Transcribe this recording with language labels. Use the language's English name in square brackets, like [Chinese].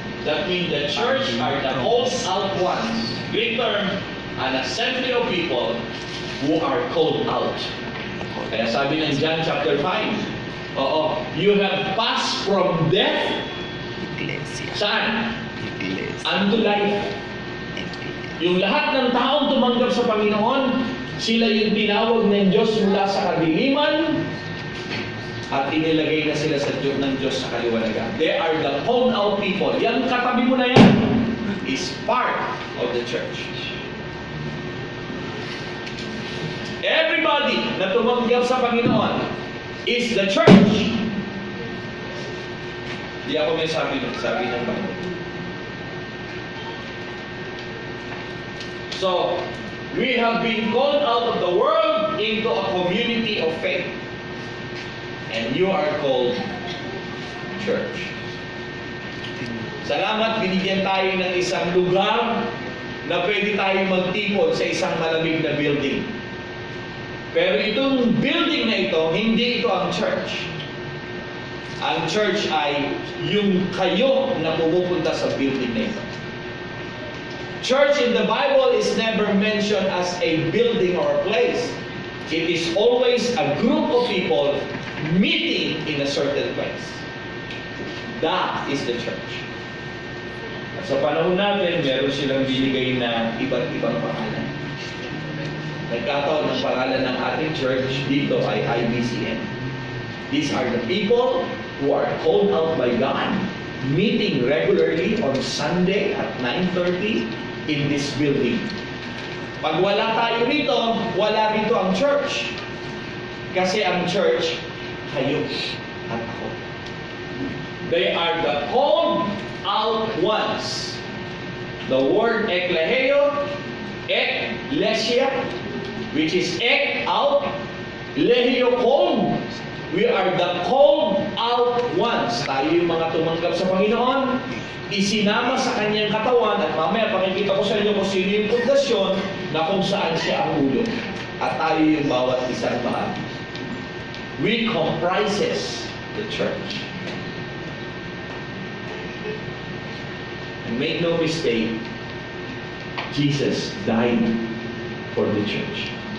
[English] That means the church are the called out ones. Greek term, an assembly of people who are called out. [Filipino] Kaya sabi ng [English] John chapter 5, you have passed from death. [Filipino] Saan? [English] Unto life. [Filipino] Yung lahat ng taong tumanggap sa Panginoon, sila yung tinawag ng Diyos mula sa kadiliman at inilagay na sila sa Diyos ng Diyos sa kaliwanagan. [English] They are the called out people. [Filipino] Yang katabi mo na yan [English] is part of the church. Everybody [Filipino] na tumanggap sa Panginoon [English] is the church. [Filipino] Di ako may sabi ng Bible. [English] So, we have been called out of the world into a community of faith. And you are called church. [Filipino] Salamat, binigyan tayo ng isang lugar na pwede tayong magtipon sa isang malamig na building. Pero itong building na ito, hindi ito ang church. Ang church ay yung kayo na pumupunta sa building na ito. [English] Church in the Bible is never mentioned as a building or a place. It is always a group of people meeting in a certain place. That is the church. [Filipino] Sa panahon natin, meron silang binigay na iba't ibang pangalan. Nagkataon ng pangalan ng ating church dito ay IBCN. [English] These are the people who are called out by God, meeting regularly on Sunday at 9:30 in this building. Pag wala tayo rito, wala rito ang church. Kasi ang church, kayo at ako. They are the called out ones. The word ekleheo, eklesia, which is ek, out, lehio, called. We are the called out ones. [Filipino] Tayo yung mga tumanggap sa Panginoon, isinama sa kanyang katawan, at mamaya pakikita ko sa inyo kung sino yung pundasyon na kung saan siya ang ulo. At tayo yung bawat isang bahagi. [English] We comprises the church. And make no mistake, Jesus died for the church.